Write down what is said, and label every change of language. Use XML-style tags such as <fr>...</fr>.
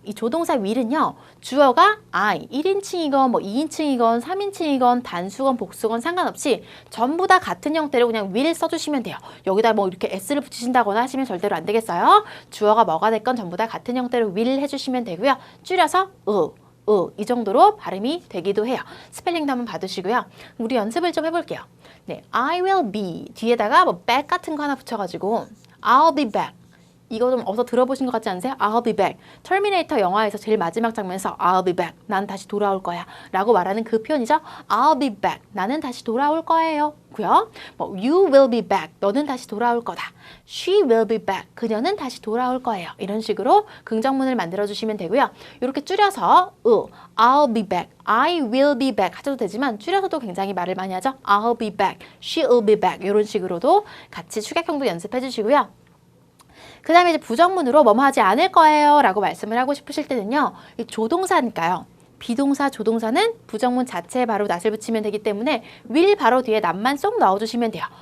<ko>이 조동사 will은요, 주어가 I, 1인칭이건 2인칭이건 3인칭이건 단수건 복수건 상관없이 전부 다 같은 형태로 그냥 will 써주시면 돼요. 여기다 이렇게 s를 붙이신다거나 하시면 절대로 안 되겠어요. 주어가 뭐가 됐건 전부 다 같은 형태로 will 해주시면 되고요. 줄여서 이 정도로 발음이 되기도 해요. 스펠링도 한번 봐두시고요. 우리 연습을 좀 해볼게요. I will be 뒤에다가 back 같은 거 하나 붙여가지고</ko> <en>I'll be back.</en> <ko>이거 좀 어서 들어보신 것 같지 않으세요?</ko> <en>I'll be back.</en> <ko>터미네이터 영화에서 제일 마지막 장면에서</ko> <en>I'll be back.</en> <ko>난 다시 돌아올 거야. 라고 말하는 그 표현이죠.</ko> <en>I'll be back.</en> <ko>나는 다시 돌아올 거예요. 고요.</ko> <en>You will be back.</en> <ko>너는 다시 돌아올 거다.</ko> <en>She will be back.</en> <ko>그녀는 다시 돌아올 거예요. 이런 식으로 긍정문을 만들어주시면 되고요. 이렇게 줄여서</ko> <en>I'll be back. I will be back</en> <ko>하셔도 되지만 줄여서도 굉장히 말을 많이 하죠.</ko> <en>I'll be back. She will be back.</en> <ko>이런 식으로도 같이 축약형도 연습해 주시고요. 그 다음에 이제 부정문으로 뭐뭐 하지 않을 거예요 라고 말씀을 하고 싶으실 때는요, 이 조동사니까요. 비동사, 조동사는 부정문 자체에 바로 not을 붙이면 되기 때문에 will 바로 뒤에 not만 쏙 넣어주시면 돼요.</ko>